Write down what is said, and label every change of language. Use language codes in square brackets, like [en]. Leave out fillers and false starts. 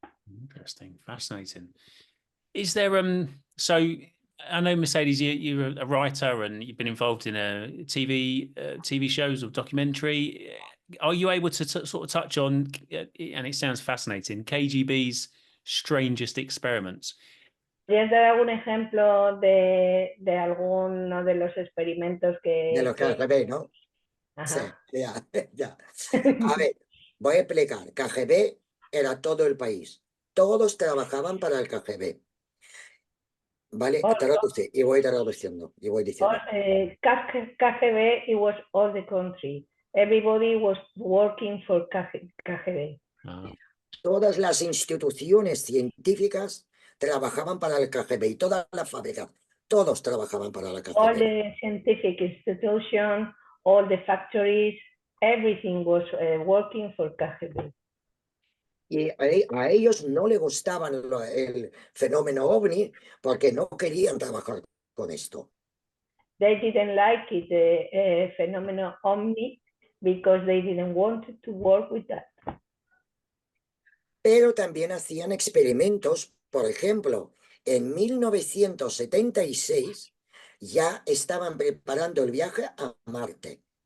[en] Interesting, fascinating. Is there so I know Mercedes, you're a writer and you've been involved in a TV shows or documentary. Are you able to sort of touch on, and it sounds fascinating, KGB's strangest experiments? [es] ¿Puedes dar algún ejemplo de alguno de los experimentos que... De los KGB, ¿no? Ajá. Sí, ya, ya. A ver, voy a explicar. KGB era todo el país. Todos trabajaban para el KGB. ¿Vale? Traduce y voy traduciendo y voy diciendo. [en] KGB, it was all the country. Everybody was working for KGB. Ah. [es] Todas las instituciones científicas trabajaban para el KGB y todas las fábricas, todos trabajaban para la KGB. [en] All the scientific institutions, all the factories, everything was working for KGB. [es] Y a ellos no les gustaban el fenómeno ovni porque no querían trabajar con esto. [en] They didn't like it, the phenomenon ovni, because they didn't want to work with that. [es] Pero también hacían experimentos, por ejemplo, en 1976 ya estaban preparando el viaje a Marte.